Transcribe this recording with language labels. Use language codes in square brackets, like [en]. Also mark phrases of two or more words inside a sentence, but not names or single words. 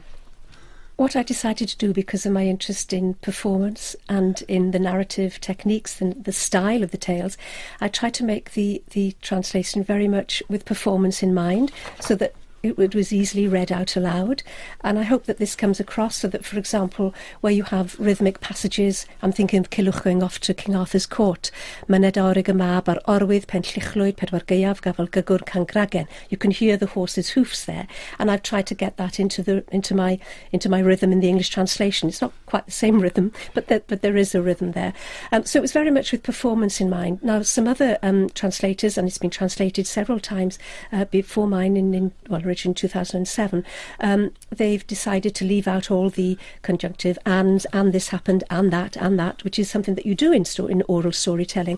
[en] What I decided to do, because of my interest in performance and in the narrative techniques and the style of the tales, I tried to make the translation very much with performance in mind, so that it was easily read out aloud. And I hope that this comes across, so that, for example, where you have rhythmic passages, I'm thinking of Culhwch going off to King Arthur's court, [cy] Myned Orig y Mab ar Orwydd pen Llychlwyd pedwar gaeaf gafel gygur Cangragen. [en] You can hear the horse's hoofs there, and I've tried to get that into my rhythm in the English translation. It's not quite the same rhythm, but there is a rhythm there. So it was very much with performance in mind. Now, some other translators, and it's been translated several times before mine in 2007, they've decided to leave out all the conjunctive and this happened and that, which is something that you do in oral storytelling.